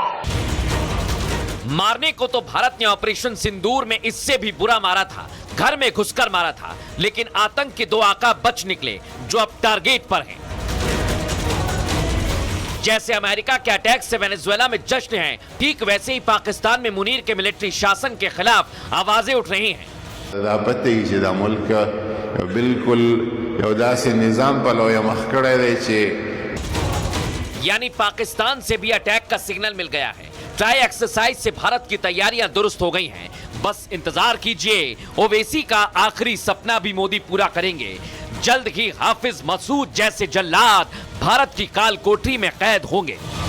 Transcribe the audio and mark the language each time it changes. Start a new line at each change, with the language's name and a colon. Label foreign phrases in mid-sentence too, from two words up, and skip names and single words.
Hindi: मारने को तो भारत ने ऑपरेशन सिंदूर में इससे भी बुरा मारा था, घर में घुसकर मारा था। लेकिन आतंक के दो आका बच निकले जो अब टारगेट पर हैं। जैसे अमेरिका के अटैक से वेनेजुएला में जश्न है, ठीक वैसे ही पाकिस्तान में मुनीर के मिलिट्री शासन के खिलाफ आवाजें उठ रही हैं।
Pashto: دا پته چې دا ملک بالکل یو داسې نظام په لویه مخ کړی دی چې
Hindi: यानी पाकिस्तान से भी अटैक का सिग्नल मिल गया है। ट्राई एक्सरसाइज से भारत की तैयारियां दुरुस्त हो गई हैं। बस इंतजार कीजिए, ओवैसी का आखिरी सपना भी मोदी पूरा करेंगे। जल्द ही हाफिज मसूद जैसे जल्लाद भारत की काल कोठरी में कैद होंगे।